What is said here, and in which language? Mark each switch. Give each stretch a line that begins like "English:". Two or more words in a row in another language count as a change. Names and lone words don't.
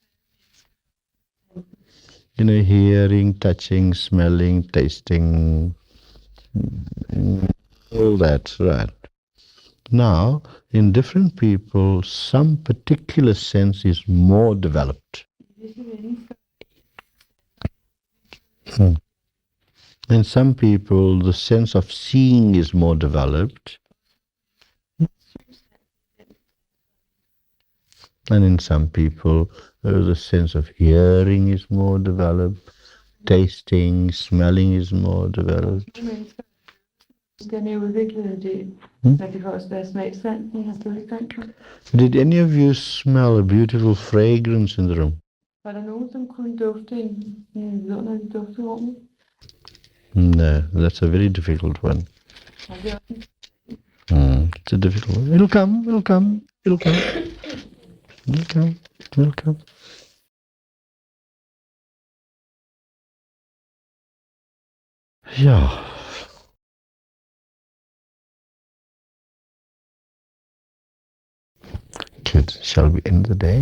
English: Hearing, touching, smelling, tasting, all that, right? Now, in different people, some particular sense is more developed.
Danish: Visse mennesker
English: In some people, the sense of seeing is more developed. And in some people, the sense of hearing is more developed. Tasting, smelling is more developed.
Danish: nogle mennesker, den er udviklet det, så det kan også være smagssansen og følesansen.
English: Did any of you smell a beautiful fragrance in the room?
Danish: Var der nogen, som kunne dufte en vidunderlig duft i rummet?
English: No, that's a very difficult one.
Danish: Og det er også
English: It's a difficult one. It'll come, it'll come, it'll come. It'll come, it'll come. Yeah. Good. Shall we end the day?